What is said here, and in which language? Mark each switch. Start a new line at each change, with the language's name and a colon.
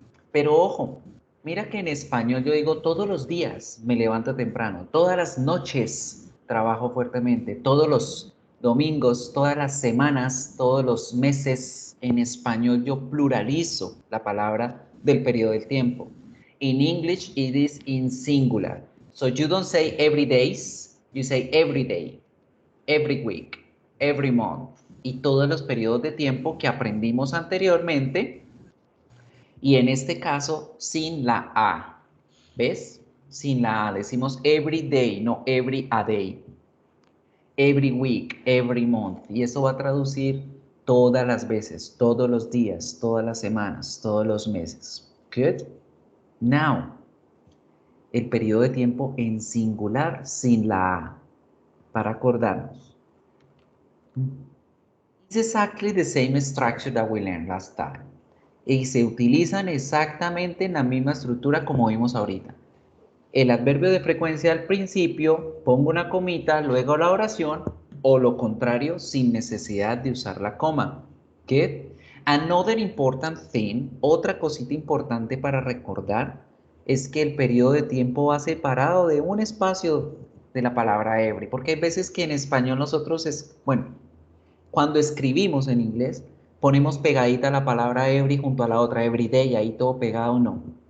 Spanish: Pero ojo, mira que en español yo digo todos los días me levanto temprano, todas las noches trabajo fuertemente, todos los domingos, todas las semanas, todos los meses. En español yo pluralizo la palabra del periodo del tiempo.
English: In English it is in singular. So you don't say every days, you say every day, every week, every month.
Spanish: Y todos los periodos de tiempo que aprendimos anteriormente. Y en este caso, sin la A. ¿Ves? Sin la A. Decimos
English: every day, no every a day. Every week, every month.
Spanish: Y eso va a traducir todas las veces, todos los días, todas las semanas, todos los meses.
English: Good? Now,
Spanish: el periodo de tiempo en singular sin la A. Para acordarnos.
English: It's exactly the same structure that we learned last time.
Spanish: Y se utilizan exactamente en la misma estructura como vimos ahorita. El adverbio de frecuencia al principio, pongo una comita, luego la oración, o lo contrario, sin necesidad de usar la coma.
English: Get? Another important thing,
Spanish: otra cosita importante para recordar, es que el periodo de tiempo va separado de un espacio de la palabra every, porque hay veces que en español nosotros cuando escribimos en inglés, ponemos pegadita la palabra every junto a la otra, every day, ahí todo pegado, no.